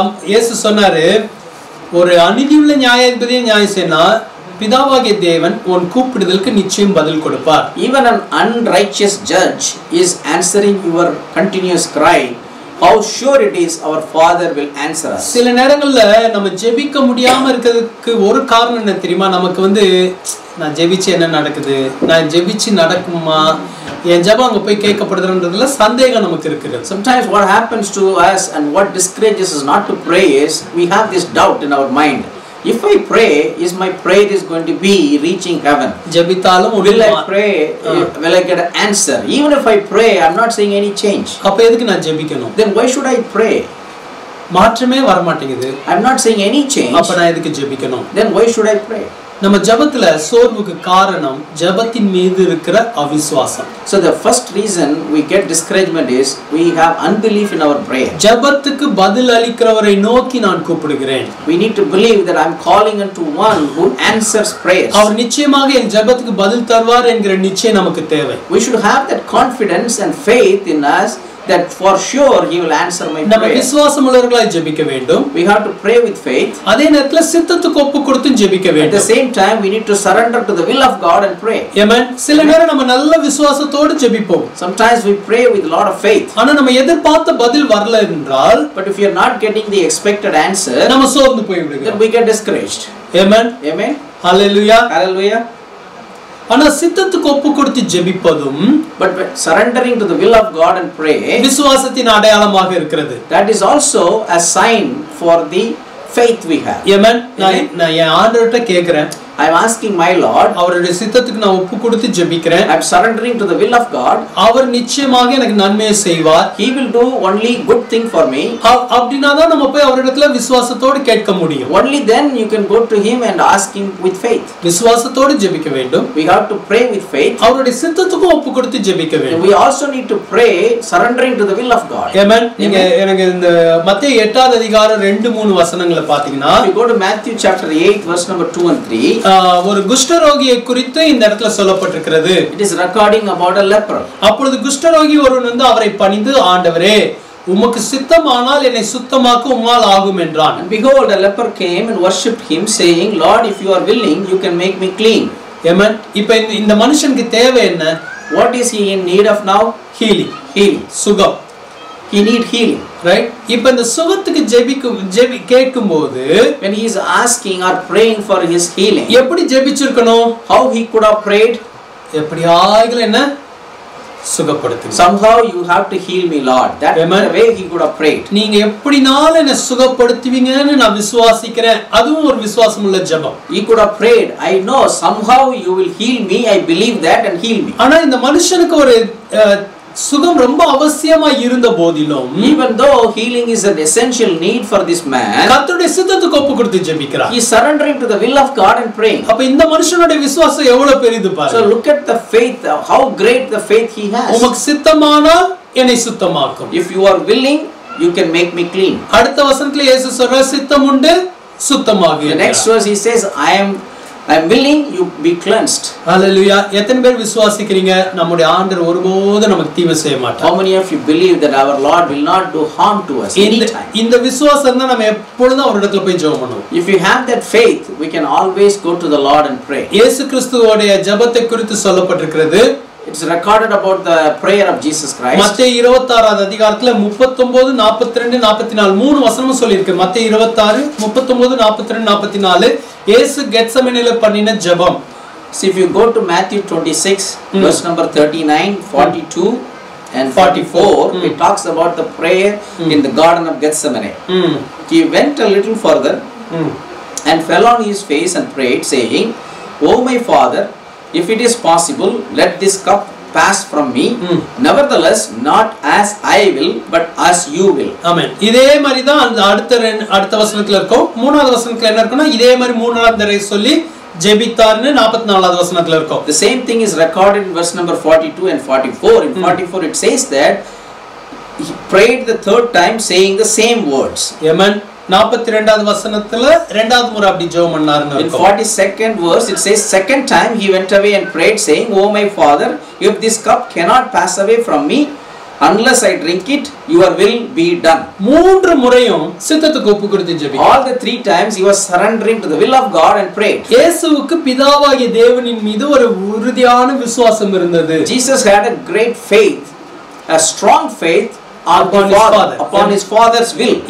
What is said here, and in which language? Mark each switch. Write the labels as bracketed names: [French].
[Tamil] இயேசு சொன்னாரு, ஒரு அநீதியுள்ள நியாயாதிபதியை நியாயம் செய்யனா பிதாவாகிய தேவன் உன் கூப்பிடுதலுக்கு நிச்சயம் பதில் கொடுப்பார். [English] Even an unrighteous judge is answering your continuous cry. How sure it is our Father will answer us. [Tamil] சில நேரங்கள்ல நம்ம ஜெபிக்க முடியாம இருக்கிறதுக்கு ஒரு காரணம் என்ன தெரியுமா? நமக்கு நான் ஜெபிச்சு என்ன நடக்குது, நான் ஜெபிச்சு நடக்குமா, என் ஜெபம் அங்க போய் கேட்கப்படுதுன்றதுல சந்தேகம் நமக்கு இருக்குது. [English] Sometimes what happens to us and what discourages us not to pray is we have this doubt in our mind. If I pray, is my prayer is going to be reaching heaven? [Tamil] ஜெபித்தாலும் [English] will I pray? Will I get an answer? Even if I pray, I'm not seeing any change. [Tamil] அப்ப எதுக்கு நான் ஜெபிக்கணும்? [English] Then why should I pray? [Tamil] மாற்றமே வர மாட்டேங்குது. [English] I'm not seeing any change. [Tamil] அப்ப நான் எதுக்கு ஜெபிக்கணும்? [English] Then why should I pray? [Tamil] நம்ம ஜெபத்துல சோர்வுக்கு காரணம் ஜெபத்தின் மீது இருக்கிற அவிசுவாசம். [English] So the first reason we get discouragement is we have unbelief in our prayer. [Tamil] ஜெபத்துக்கு பதில் அளிக்கிறவரை நோக்கி நான் கூப்பிடுகிறேன். [English] We need to believe that I'm calling unto one who answers prayers. [Tamil] அவர் நிச்சயமாக என் ஜெபத்துக்கு பதில் தருவார் என்கிற நிச்சயம் நமக்கு தேவை. [English] We should have that confidence and faith in us that for sure he will answer my prayer. [Tamil] நம்ம விசுவாசமுள்ளவர்களாய் ஜெபிக்க வேண்டும். [English] We have to pray with faith. [Tamil] அதே நேரத்துல சித்தத்துக்கு ஒப்பு கொடுத்து ஜெபிக்க வேண்டும். [English] At the same time we need to surrender to the will of God and pray. Amen. [Tamil] சில நேரம் நம்ம நல்ல விசுவாசத்தோடு ஜெபிப்போம். [English] Sometimes we pray with a lot of faith. [Tamil] ஆனா நம்ம எதிர்பார்த்த பதில் வரல என்றால், [English] but if you are not getting the expected answer, [Tamil] நம்ம சோர்ந்து போய் விடுகிறோம். [English] Then we get discouraged. Amen. Amen. Hallelujah. Hallelujah. [Tamil] ஆனா சித்தத்துக்கு ஒப்பு கொடுத்து ஜெபிப்பதும் [English] but surrendering to the will of God and pray [Tamil] விசுவாசத்தின் அடையாளமாக இருக்கிறது. [English] That is also a sign for the faith we have. [Tamil] Amen. நான் என் ஆண்டவர்ட்ட கேக்குறேன். [English] I am asking my Lord. [Tamil] அவருடைய சித்தத்துக்கு நான் ஒப்பு கொடுத்து ஜெபிக்கிறேன். [English] I am surrendering to the will of God. [Tamil] அவர் நிச்சயமாக எனக்கு நன்மையை செய்வார். [English] He will do only good thing for me. [Tamil] அப்படினா தான் நம்ம போய் அவரிடத்துல விசுவாசத்தோடு கேட்க முடியும். [English] Only then you can go to him and ask him with faith. [Tamil] விசுவாசத்தோடு ஜெபிக்க வேண்டும். [English] We have to pray with faith. [Tamil] அவருடைய சித்தத்துக்கு ஒப்பு கொடுத்து ஜெபிக்க வேண்டும். [English] We also need to pray surrendering to the will of God. Amen. [Tamil] நீங்க எனக்கு இந்த மத்தேயு 8வது அதிகாரம் 2-3 வசனங்களை பாத்தீங்கன்னா, [English] we go to Matthew chapter 8 verse number 2 and 3. [Tamil] ஒரு குஷ்டரோகியை குறித்து இந்த இடத்துல சொல்லப்பட்டிருக்கிறது. [English] It is recording about a leper. [Tamil] அப்பொழுது குஷ்டரோகி ஒருவன் அவரை பணிந்து, ஆண்டவரே உமக்கு சித்தமானால் என்னை சுத்தமாக்க உம்மால் ஆகும் என்றான். [English] And behold, a leper came and worshipped him, saying, Lord, if you are willing, you can make me clean. [Tamil] Amen. இப்போ இந்த மனுஷனுக்கு தேவை என்ன? [English] What is he in need of now? [Tamil] Healing. சுகம். [English] He need healing. Right? [Tamil] இப்போ இந்த சுகத்துக்கு கேட்கும்போது [English] when he is asking or praying for his healing, [Tamil] எப்படி ஜெபிச்சிருக்கணும்? [English] how he could have prayed? [Tamil] எப்படியாயிலும் என்ன சுகப்படுத்து. [English] Somehow you have to heal me, Lord. That is the way he could have prayed. [Tamil] நீங்க எப்படினாலும் என்ன சுகப்படுத்துவீங்கன்னு நான் விசுவாசிக்கிறேன். அதுவும் ஒரு விசுவாசமுள்ள ஜெபம். [English] He could have prayed, I know somehow you will heal me. I believe that and heal me. [Tamil] ஆனா இந்த மனுஷனுக்கு ஒரு சுகம் ரொம்ப அவசியமா இருந்த போதிலும், [English] even though healing is an essential need for this man, [Tamil] கர்த்தருடைய சித்தத்துக்கு ஒப்பு கொடுத்து ஜெபிக்கிறார். [English] he is surrendering to the will of God and praying. [Tamil] அப்ப இந்த மனுஷனுடைய விசுவாசம் எவ்வளவு பெரியது பாருங்க. [English] So look at the faith, how great the faith he has. [Tamil] உமக்கு சித்தமானால் என்னை சுத்தமாக்கும். [English] If you are willing, you can make me clean. [Tamil] அடுத்த வசனத்துல இயேசு சொல்றார் சித்தம் உண்டு சுத்தமாகு. [English] The next verse he says, I am willing, you be cleansed. Hallelujah. [Tamil] எத்தனை பேர் விசுவாசிக்கிறீங்க நம்முடைய ஆண்டவர் ஒருபோதும் நமக்கு தீமை செய்ய மாட்டார்? [English] How many of you believe that our Lord will not do harm to us anytime? [Tamil] இந்த விசுவாசம் தான் நம்ம எப்பொழுதும் அவரிடத்துல போய் ஜெபம் பண்ணுவோம். [English] If you have that faith, we can always go to the Lord and pray. [Tamil] இயேசு கிறிஸ்துவோட ஜெபத்தை குறித்து சொல்லப்பட்டிருக்கிறது. [English] It's recorded about the prayer of Jesus Christ. [Tamil] மத்தேயு 26வது அதிகாரத்துல 39 42 44 மூணு வசனமும் சொல்லி இருக்கு. மத்தேயு 26 39 42 44 இயேசு கெத்செமனேல பண்ணின ஜெபம். [English] See, if you go to Matthew 26 verse number 39, 42 and 44, it talks about the prayer in the garden of Gethsemane. He went a little further and fell on his face and prayed, saying, "O my Father, if it is possible, let this cup pass from me. Nevertheless, not as I will, but as you will." Amen. இதே மாதிரி தான் அந்த அடுத்த வசனத்துல இருக்கும். மூணாவது வசனத்துல என்ன இருக்குன்னா இதே மாதிரி மூணாவது தடவை சொல்லி ஜெபித்தார்னு 44வது வசனத்துல இருக்கும். The same thing is recorded in verse number 42 and 44. In 44 it says that he prayed the third time saying the same words. Amen. [Tamil] 42வது வசனத்துல இரண்டாவது முறை அப்படி ஜெபம் பண்ணாருன்னு [English] In 42nd verse it says, second time he went away and prayed, saying, "O my Father, if this cup cannot pass away from me unless I drink it, your will be done." [Tamil] மூன்று முறையும் சித்தத்துக்கு ஒப்பு கொடுத்து ஜெபித்தார். [English] All the three times he was surrendering to the will of God and prayed. [Tamil] இயேசுவுக்கு பிதாவாகிய தேவனின் மீது ஒரு உறுதியான விசுவாசம் இருந்தது. [English] Jesus had a great faith, a strong faith upon his father's will.